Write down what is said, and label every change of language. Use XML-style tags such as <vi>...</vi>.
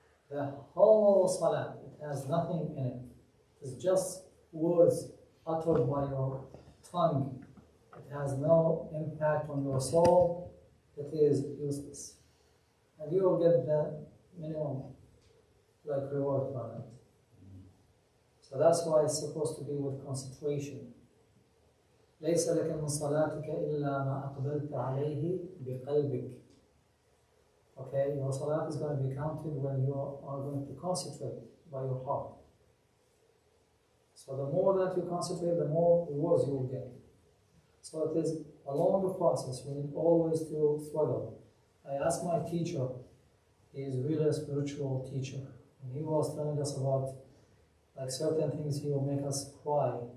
<en>The whole salat, it has nothing in it. It's just words uttered by your tongue. It has no impact on your soul. It is useless. And you will get the minimum like reward from it. So that's why it's supposed to be with concentration.</en> <ar>ليس لك من صلاتك إلا ما أقبلت عليه بقلبك.</ar> <en>Okay, your salat is going to be counted when you are going to concentrate by your heart. So the more that you concentrate, the more rewards you will get. So it is a longer process. We need always to struggle. I asked my teacher, he is really a spiritual teacher, and he was telling us about like certain things he will make us cry.</en>